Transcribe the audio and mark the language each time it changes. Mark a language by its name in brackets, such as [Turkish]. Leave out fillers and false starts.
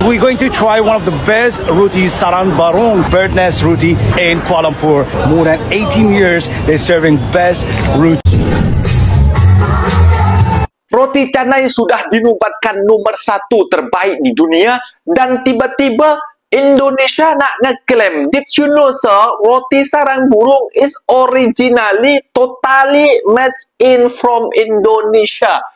[English] We're going to try one of the best roti Sarang Barong Bird Nest Roti in Kuala Lumpur. More than 18 years, they're serving best roti. [Malay] Roti canai sudah dinobatkan nomor 1 terbaik di dunia dan tiba-tiba Indonesia nak ngeklaim. [English] Did you know, sir, roti sarang burung is originally totally made in from Indonesia?